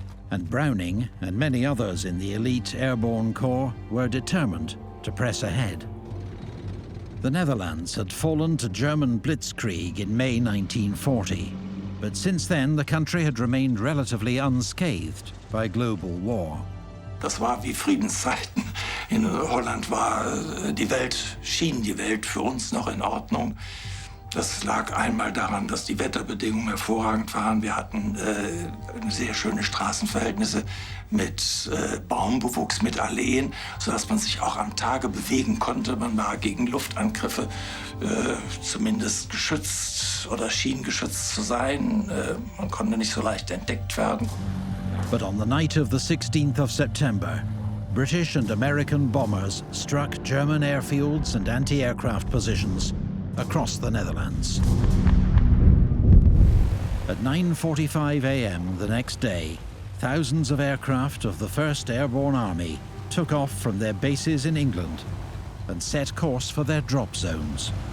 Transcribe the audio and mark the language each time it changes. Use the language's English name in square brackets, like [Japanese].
[English] And Browning and many others in the elite airborne corps were determined to press ahead. The Netherlands had fallen to German blitzkrieg in May 1940, but since then the country had remained relatively unscathed by global war. [German] Das war wie Friedenszeiten. In Holland war schien die Welt für uns noch in Ordnung. Das lag einmal daran, dass die Wetterbedingungen hervorragend waren. Wir hatten sehr schöne Straßenverhältnisse mit Baumbewuchs, mit Alleen, sodass man sich auch am Tage bewegen konnte. Man war gegen Luftangriffe zumindest geschützt oder schien geschützt zu sein. Man konnte nicht so leicht entdeckt werden. [English] But on the night of the 16th of September, British and American bombers struck German airfields and anti-aircraft positions across the Netherlands. At 9:45 a.m. the next day, thousands of aircraft of the 1st Airborne Army took off from their bases in England and set course for their drop zones.